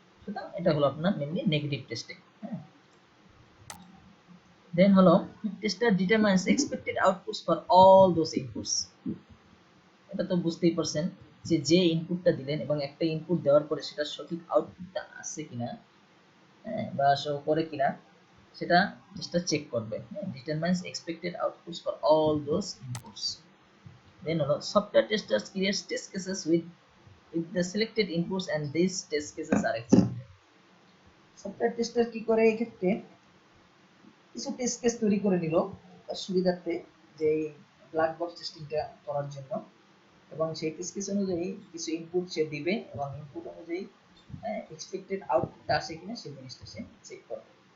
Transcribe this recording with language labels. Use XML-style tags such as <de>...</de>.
<bn>সুতরাং এটা হলো আপনার মেনলি নেগেটিভ টেস্টিং। হ্যাঁ, দেন হলো</bn> <en>Tester determines expected outputs for all those inputs.</en> <bn>এটা তো বুঝতেই পারছেন যে যে ইনপুটটা দিলেন এবং একটা ইনপুট দেওয়ার পরে সেটা সঠিক আউটপুটটা আসছে কিনা, হ্যাঁ বা শো করে কিনা সেটা টেস্টার চেক করবে।</bn> <en>Determines expected outputs for all those inputs. Then হলো software testers creates test cases with the selected inputs and these test cases are executed.</en> <bn>Software tester কি করে এই ক্ষেত্রে কিছু টেস্ট কেস তৈরি করে নিল তার সুবিধার্থে যে ব্ল্যাক বক্স টেস্টিংটা করার জন্য, এবং সেই টেস্ট কেস অনুযায়ী কিছু ইনপুট সে দিবে এবং ইনপুট অনুযায়ী এক্সপেক্টেড আউটপুটটা আসে কিনা সেই জিনিসটা সে চেক করবে।</bn>